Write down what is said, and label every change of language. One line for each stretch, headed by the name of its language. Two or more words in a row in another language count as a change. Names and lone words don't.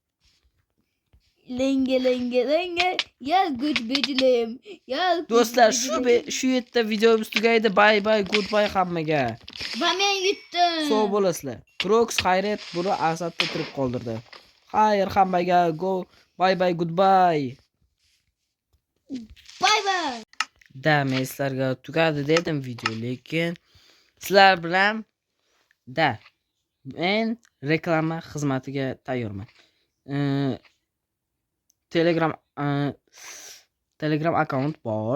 Uzbek: Langa. Yal kuch bijilim. Do'stlar, shu yerda videomiz tugaydi.
English: Bye, goodbye
Uzbek: hammaga. Va men yutdim. Sog' bo'lasizlar. Crocs xayriyat buni asatda turib qoldirdi. Xayr hammaga go.
English: Bye, goodbye.
Uzbek: Bye. Sizlarga tugadi dedim video, lekin sizlar bilan men reklama xizmatiga tayyorman. Telegram akkaunt bor.